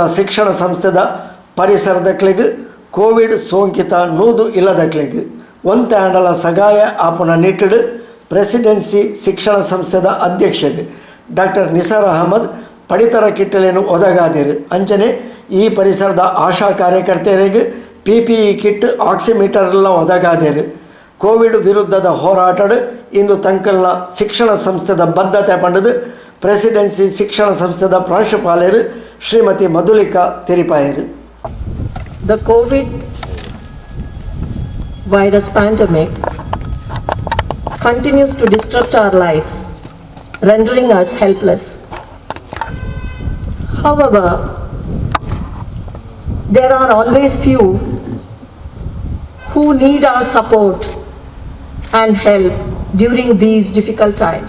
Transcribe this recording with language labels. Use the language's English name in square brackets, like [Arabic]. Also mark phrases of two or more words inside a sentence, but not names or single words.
[Tulu] ಶಿಕ್ಷಣ ಸಂಸ್ಥೆದ ಪರಿಸರದಕ್ಲೆಗ್ ಕೋವಿಡ್ ಸೋಂಕಿತ 100 ಇಲ್ಲದಕ್ಲೆಗ್ ಒಂತೆ ಆಂಡಲ ಸಗಾಯ ಆಪುನ ನಿಟ್ಟಿಡು ಪ್ರೆಸಿಡೆನ್ಸಿ ಶಿಕ್ಷಣ ಸಂಸ್ಥೆದ ಅಧ್ಯಕ್ಷರು ಡಾಕ್ಟರ್ ನಿಸಾರ್ ಅಹಮದ್ ಪಡಿತರ ಕಿಟ್ಟಲೇನು ಒದಗಾದಿರು ಅಂಚನೆ ಈ ಪರಿಸರದ ಆಶಾ ಕಾರ್ಯಕರ್ತೆಯರಿಗೆ [English] PPE kit oximeter [Tulu] ಎಲ್ಲ ಒದಗಾದಿರು. ಕೋವಿಡ್ ವಿರುದ್ಧದ ಹೋರಾಟಡು ಇಂದು ತಂಕಲ್ನ ಶಿಕ್ಷಣ ಸಂಸ್ಥೆದ ಬದ್ಧತೆ ಪಂಡದು ಪ್ರೆಸಿಡೆನ್ಸಿ ಶಿಕ್ಷಣ ಸಂಸ್ಥೆದ ಪ್ರಾಂಶುಪಾಲರು ಶ್ರೀಮತಿ ಮಧುಲಿಕಾ ತೆರಿಪಾಯರು. [English] The COVID virus pandemic continues to disrupt our lives, rendering us helpless. However, there are always few who need our support and help during these difficult times.